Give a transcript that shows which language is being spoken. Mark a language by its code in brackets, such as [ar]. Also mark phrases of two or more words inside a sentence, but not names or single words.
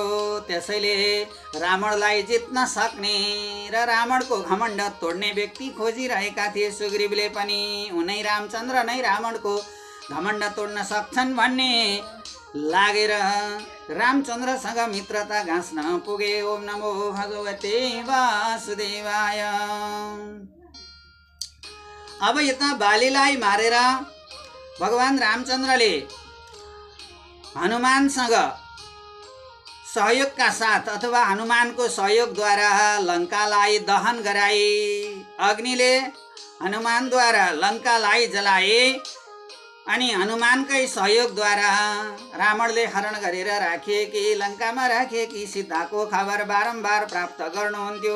[ne] त्यसैले रावणलाई जित्न सक्ने र रावणको घमण्ड तोड्ने व्यक्ति खोजिरहेका थिए सुग्रीवले पनि। उनै रामचन्द्र नै रावणको घमण्ड तोड्न सक्छन् भन्ने लागेर रामचन्द्रसँग मित्रता गाँच्न पुगे। [sa] ओम नमो भगवते वासुदेवाय। [ne] अब यता बालीलाई मारेर भगवान रामचन्द्रले हनुमानसँग सहयोगका साथ अथवा हनुमानको सहयोगद्वारा लङ्कालाई दहन गराए। अग्निले हनुमानद्वारा लङ्कालाई जलाए अनि हनुमानकै सहयोगद्वारा रावणले हरण गरेर राखिएकी लङ्कामा राखिएकी सीताको खबर बारम्बार प्राप्त गर्नुहुन्थ्यो।